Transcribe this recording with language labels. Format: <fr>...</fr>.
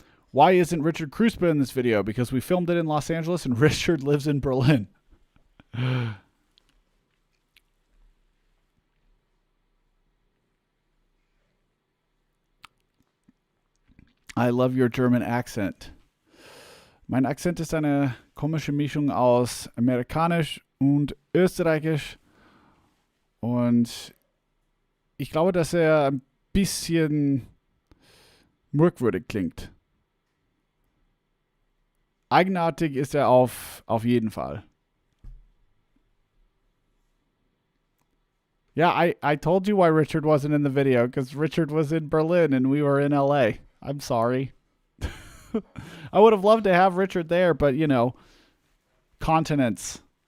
<en>Why isn't Richard Kruspe in this video? Because we filmed it in Los Angeles and Richard lives in Berlin. I love your German accent.</en> <de>Mein Akzent ist eine komische Mischung aus Amerikanisch und Österreichisch. Und ich glaube, dass ein bisschen merkwürdig klingt. Eigenartig ist auf jeden Fall.</de> <en>Yeah, I told you why Richard wasn't in the video, because Richard was in Berlin and we were in LA. I'm sorry. I would have loved to have Richard there, but, you know, continents.</en>